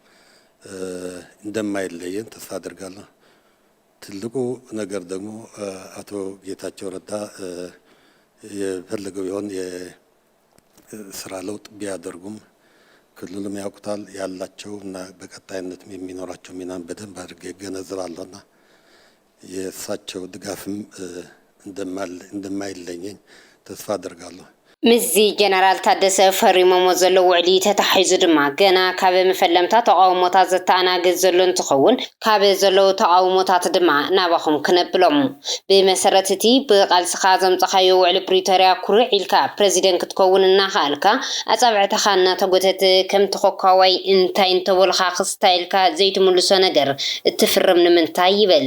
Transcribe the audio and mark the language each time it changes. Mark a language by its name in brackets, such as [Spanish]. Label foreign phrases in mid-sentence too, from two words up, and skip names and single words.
[Amharic] እንደማይለየን ተስፋ አድርጋለሁ። ትልቁ ነገር ደግሞ አቶ ጌታቸው ረዳ የፈለገው ይሆን የስራ ለውጥ ቢያደርጉም ክልሉም ያውቁታል ያላቸው እና በቀጣይነት የሚኖራቸው ሚናን በደንብ አድርጌ እገነዘባለሁና የእሳቸው ድጋፍም እንደማይለየኝ ተስፋ አድርጋለሁ። [Tigrinya] ምዚ ጀነራል ታደሰ ፈሪሞሞ ዘሎ ውዕሊ ተታሒዙ ድማ ገና ካብ መፈለምታት ተቃውሞታት ዘተኣናግድ ዘሎ እንትኸውን ካብ ዘለው ተቃውሞታት ድማ ናባኹም ክነብሎም ብመሰረት እቲ ብቃልስኻ ዘምፀኻዮ ውዕሊ ፕሪቶሪያ ኩርዕ ኢልካ ፕሬዚደንት ክትከውን እናኽኣልካ ኣጻብዕትኻ እናተጎተተ ከም ተኾኳዋይ እንታይ እንተበልኻ ክስታይልካ ዘይትምልሶ ነገር እትፍርም ንምንታይ ይበል